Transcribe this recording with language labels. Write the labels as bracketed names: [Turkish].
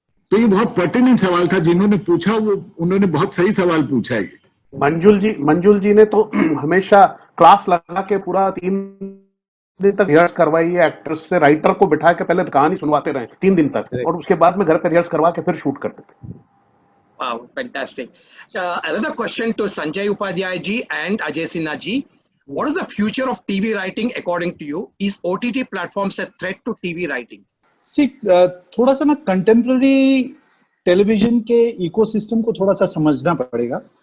[Hindi] तो ये बहुत पर्टिनेंट सवाल था जिन्होंने पूछा, वो उन्होंने बहुत सही सवाल पूछा है। मंजुल जी ने तो हमेशा क्लास लगा के पूरा 3 दिन तक रिहर्स करवाई है एक्टर्स से। राइटर को बिठा के पहले कहानी सुनवाते रहे 3 दिन तक, और उसके बाद में घर पे रिहर्स करवा के फिर शूट करते थे। [English] Wow, fantastic. Another question to Sanjay Upadhyay ji and Ajay Sinha ji. What is the future of TV writing according to you? Is OTT platforms a threat to TV writing? [Hindi] See, थोड़ा सा ना contemporary television के ecosystem को थोड़ा सा समझना पड़ेगा।